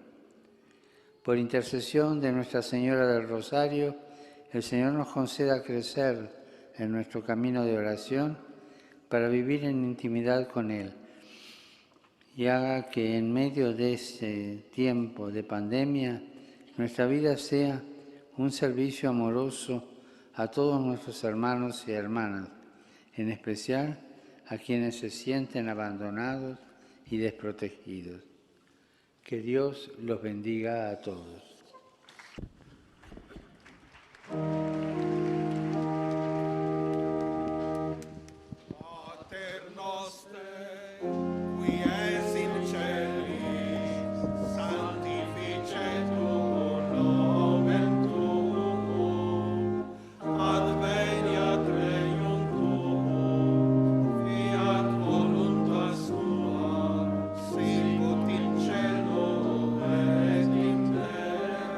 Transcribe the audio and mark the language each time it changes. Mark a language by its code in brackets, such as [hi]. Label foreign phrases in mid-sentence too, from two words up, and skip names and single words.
[es] Por intercesión de Nuestra Señora del Rosario, el Señor nos conceda crecer en nuestro camino de oración para vivir en intimidad con Él y haga que en medio de este tiempo de pandemia nuestra vida sea un servicio amoroso a todos nuestros hermanos y hermanas, en especial a quienes se sienten abandonados y desprotegidos. Que Dios los bendiga a todos. [la] Pater noster, qui es in celis, sanctificetur nomen tuum, adveniat regnum tuum, fiat voluntas tua, sicut in cielo et in terra.